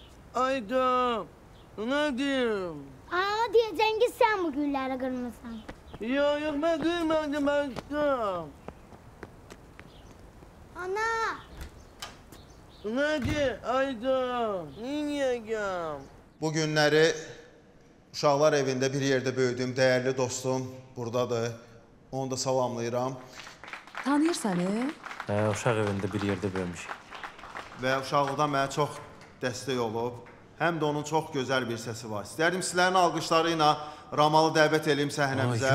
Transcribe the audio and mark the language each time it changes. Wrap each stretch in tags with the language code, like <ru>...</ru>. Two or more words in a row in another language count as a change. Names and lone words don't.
<tr>Ayda. Ne diyeyim? Aa diyeceksin ki sen bu gülleri kırmışsın. Yok ben kırmadım aşkım. Ana. Ne diye Ayda? Yiyeceğim.</tr> <az>Bu günləri uşaqlar evində bir yerdə böyüdüyüm dəyərli dostum buradadır. Onu da salamlayıram. Tanıyır səni? Uşaq evində bir yerdə böyümüşük. Və uşaqlıqdan mənə çox dəstək olub. Həm də onun çox gözəl bir səsi var. İstərdim sizlərin alqışları ilə Ramalı dəvət edeyim səhnəmizə.</az>